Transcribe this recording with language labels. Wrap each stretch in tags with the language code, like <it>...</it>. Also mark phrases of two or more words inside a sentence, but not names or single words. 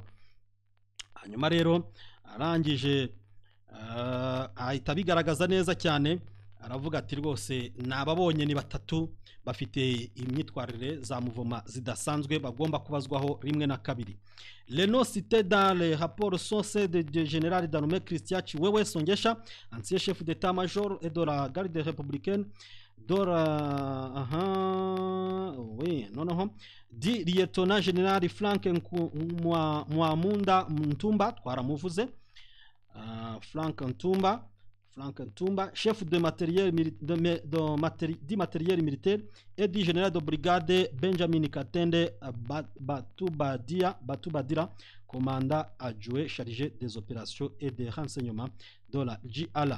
<rw>Hanyuma rero arangije ahita bigaragaza neza cyane, aravuga ati rwose nababonye ni batatu bafite imyitwarire za muvoma zidasanzwe bagomba kubazwaho rimwe na kabiri.</rw> <fr>Les noms cités dans les rapports sont ceux de général Danume Christian Chiwewe Songesha, ancien chef d'état-major et de la garde républicaine, du lieutenant général Frank Mwamunda Ntumba, twaramuvuze, Frank Ntumba, chef de matériel militaire, et du général de brigade Benjamin Katende Batubadira, commandant adjoint chargé des opérations et des renseignements de la JALA.</fr>